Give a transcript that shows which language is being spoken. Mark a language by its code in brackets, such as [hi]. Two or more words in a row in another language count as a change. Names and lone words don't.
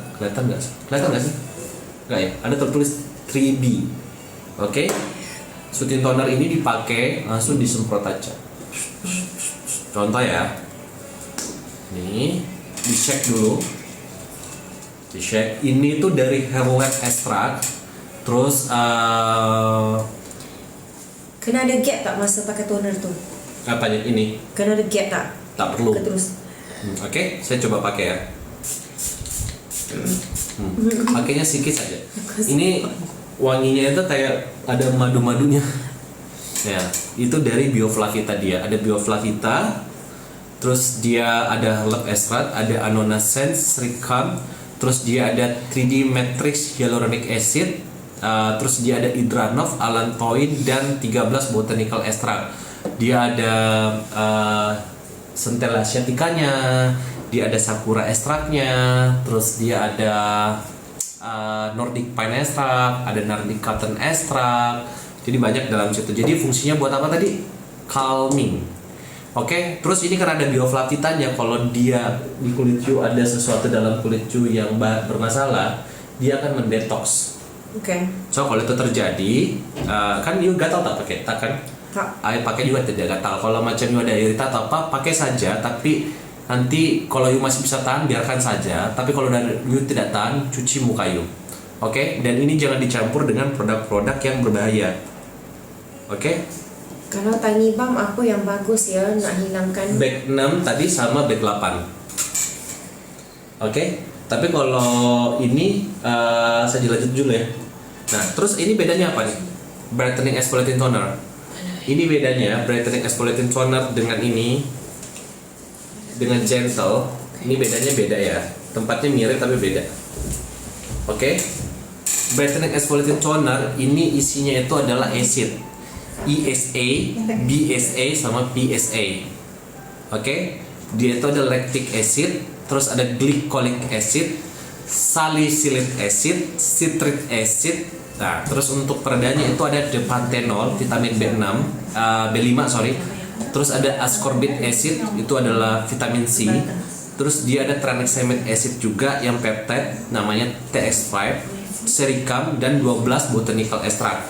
[id] Kelihatan nggak sih? Nggak ya? Ada tertulis 3B. Oke? [en] Soothing toner [id] ini dipakai langsung disemprot aja. Contoh ya. Nih, dicek dulu. Dicek. Ini tuh dari [en] hairlet extract. [id] Terus [ms] kena ada gap tak masa pakai toner tu? Apanya ini? Kena ada gap tak? Tak perlu. [id] Terus. Oke, saya coba pakai ya. Pakainya sedikit saja. Ini wanginya itu kayak ada madu-madunya. Ya, itu dari Bioflavita dia. Ada Bioflavita, terus dia ada [en] herb extract, [id] ada Annona Sense, Ricam, terus dia ada [en] 3D Matrix Hyaluronic Acid, [id] terus dia ada Hydranov, Allantoin, dan 13 [en] botanical extract. [id] Dia ada Centella asiaticanya, dia ada Sakura extractnya, terus dia ada [en] Nordic Pine extract, [id] ada [en] Nordic Cotton extract. [ms] Jadi banyak dalam situ. Jadi fungsinya buat apa tadi? Calming. [id] Oke, terus ini karena ada bioflavitanya, kalau dia di kulit cu ada sesuatu dalam kulit cu yang bermasalah, dia akan mendetoks. Oke. [ms] So kalau itu terjadi, kan you gatal tak pakai, tak kan? Tak. Air pakai juga tidak gatal. Kalau macam you ada irita atau apa, pakai saja. Tapi nanti kalau you masih bisa tahan, biarkan saja. Tapi kalau you tidak tahan, cuci muka you. Oke, dan ini jangan dicampur dengan produk-produk yang berbahaya. Oke? Kalau tiny balm apa yang bagus ya nak hilangkan? Bag 6 tadi sama bag 8. Oke? [id] Tapi kalau ini saya lanjut dulu ya. Nah, terus ini bedanya apa nih? [en] Brightening Exfoliating Toner. [id] Ini bedanya [en] Brightening Exfoliating Toner [id] dengan ini, dengan Gentle. Ini bedanya beda ya. Tempatnya mirip tapi beda. Oke? [en] Brightening Exfoliating Toner [id] ini isinya itu adalah acid. ESA, BSA sama PSA. Oke? Dia itu ada [en] lactic acid, [id] terus ada [en] glycolic acid, salicylic acid, citric acid. [id] Nah, terus untuk peredanya itu ada panthenol, vitamin B6, B5 sorry. Terus ada [en] ascorbate acid, [id] itu adalah vitamin C. Terus dia ada [en] tranexamic acid [id] juga yang peptide, namanya TX5, sericam, dan 12 [en] botanical extract.